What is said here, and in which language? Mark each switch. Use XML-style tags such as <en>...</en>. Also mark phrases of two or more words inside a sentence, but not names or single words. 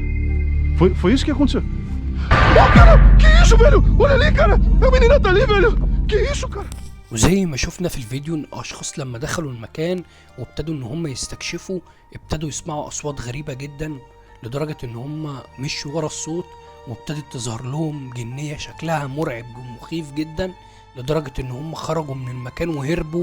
<pt>Foi isso que aconteceu. Oh, cara! Que isso, velho? Olha ali, cara! A menina tá ali, velho! Que isso, cara?</pt> <ar>وزي ما شفنا في الفيديو ان اشخاص لما دخلوا المكان وابتدوا ان هم يستكشفوا ابتدوا يسمعوا اصوات غريبة جدا، لدرجة ان هم مشوا ورا الصوت وابتدت تظهر لهم جنية شكلها مرعب ومخيف جدا، لدرجة ان هم خرجوا من المكان وهربوا.</ar>